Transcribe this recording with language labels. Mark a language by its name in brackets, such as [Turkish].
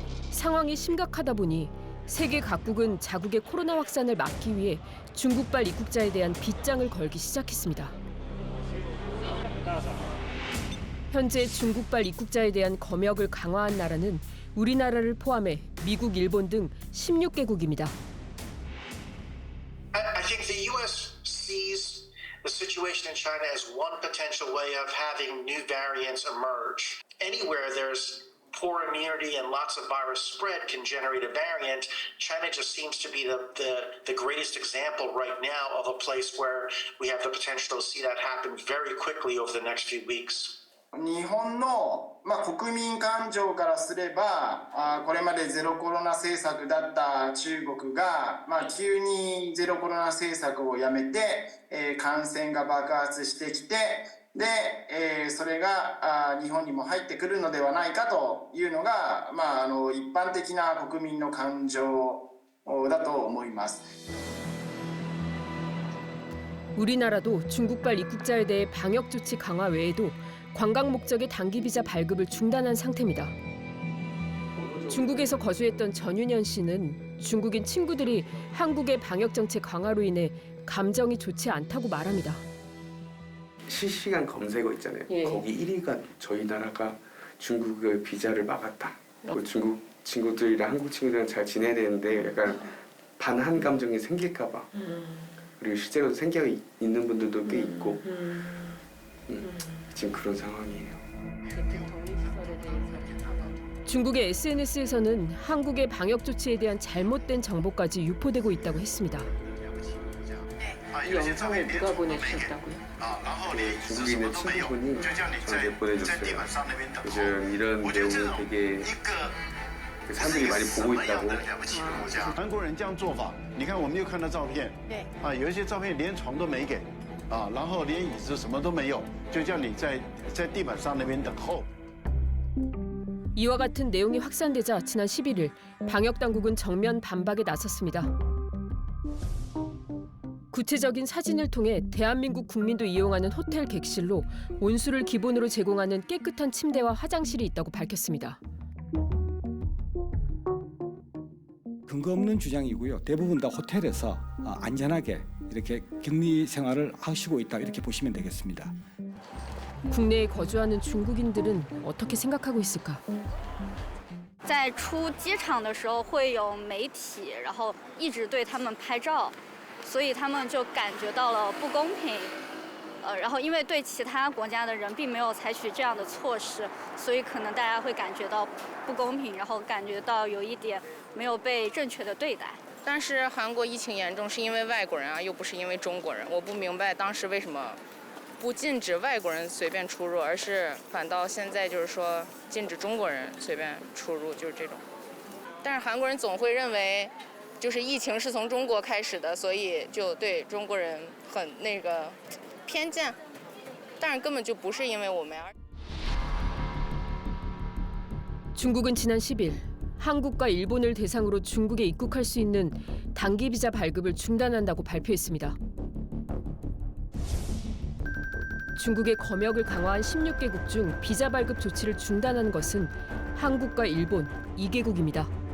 [Korean] 상황이 심각하다 보니 세계 각국은 자국의 코로나 확산을 막기 위해 중국발 입국자에 대한 빗장을 걸기 시작했습니다. 현재 중국발 입국자에 대한 검역을 강화한 나라는 우리나라를 포함해 미국, 일본 등 16개국입니다. [English] I think the U.S. sees the situation in China as one potential way of having new variants emerge. Anywhere there's poor immunity and lots of virus spread can generate a variant. China just seems to be the greatest example right now of a place where we have the potential to see that happen very quickly over the next few weeks. [Japanese] 日本の、国民感情からすればこれまでゼロコロナ政策だった中国が、急にゼロコロナ政策をやめて、感染が爆発してきてで、それが日本にも入ってくるのではないかというのが、一般的な国民の感情だと思います。 [Korean] 우리나라도 중국발 입국자에 대해 방역 조치 강화 외에도 관광 목적의 단기 비자 발급을 중단한 상태입니다. 중국에서 거주했던 전윤현 씨는 중국인 친구들이 한국의 방역 정책 강화로 인해 감정이 좋지 않다고 말합니다. 실시간 검색어 있잖아요. 거기 1위가 저희 나라가 중국의 비자를 막았다. 중국 친구들이랑 한국 친구들이랑 잘 지내야 되는데 약간 반한 감정이 생길까 봐. 그리고 실제로 생겨 있는 분들도 꽤 있고 지금 그런 상황이에요. 중국의 SNS에서는 한국의 방역 조치에 대한 잘못된 정보까지 유포되고 있다고 했습니다. 이 영상을 누가 보내주셨다고요? 중국에 있는 친구분이 저한테 보내줬어요. 요즘 이런 내용을 되게 사람들이 많이 보고 있다고. [Chinese] 韩国人这样做法，你看我们又看到照片，对，有一些照片连床都没给，然后连椅子什么都没有，就叫你在地板上那边等候。 [Korean] 이와 같은 내용이 확산되자 지난 11일 방역 당국은 정면 반박에 나섰습니다. 구체적인 사진을 통해 대한민국 국민도 이용하는 호텔 객실로 온수를 기본으로 제공하는 깨끗한 침대와 화장실이 있다고 밝혔습니다. 근거 없는 주장이고요. 대부분 다 호텔에서 안전하게 이렇게 격리 생활을 하시고 있다 이렇게 보시면 되겠습니다. 국내에 거주하는 중국인들은 어떻게 생각하고 있을까? [Chinese] 在出机场的时候会有媒体，然后一直对他们拍照，所以他们就感觉到了不公平。然后因为对其他国家的人并没有采取这样的措施，所以可能大家会感觉到不公平，然后感觉到有一点没有被正确的对待。但是韩国疫情严重是因为外国人啊，又不是因为中国人。我不明白当时为什么不禁止外国人随便出入，而是反倒现在就是说禁止中国人随便出入，就是这种。但是韩国人总会认为，就是疫情是从中国开始的，所以就对中国人很那个偏见。但是根本就不是因为我们。 [Korean] 중국은 지난 10일 한국과 일본을 대상으로 중국에 입국할 수 있는 단기 비자 발급을 중단한다고 발표했습니다. 중국의 검역을 강화한 16개국 중 비자 발급 조치를 중단한 것은 한국과 일본 2개국입니다.